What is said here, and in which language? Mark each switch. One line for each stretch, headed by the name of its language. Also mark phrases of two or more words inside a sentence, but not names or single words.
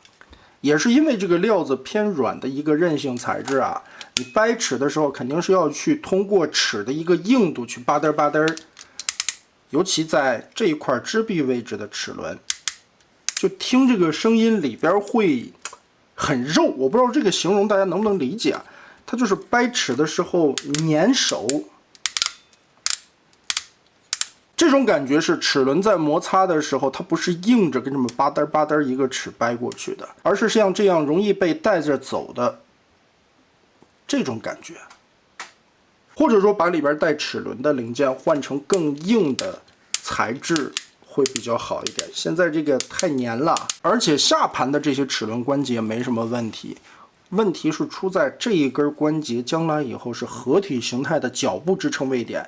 Chinese: 也是因为这個料子偏軟的一個韌性材質啊，你掰齒的時候肯定是要去通過齒的一個硬度去吧嘚吧嘚，尤其在這一塊支臂位置的齒輪，就聽這個聲音裡邊會很肉，我不知道這個形容大家能不能理解啊？它就是掰齒的時候粘手。這種感覺是齒輪在摩擦的時候，它不是硬着跟這麼吧嘚吧嘚一個齒掰過去的，而是像這樣容易被帶着走的這種感覺。或者說把裡邊帶齒輪的零件換成更硬的材質會比較好一點。現在這個太粘了，而且下盤的這些齒輪關節沒什麼問題，問題是出在這一根關節將來以後是合體形態的腳部支撐位點。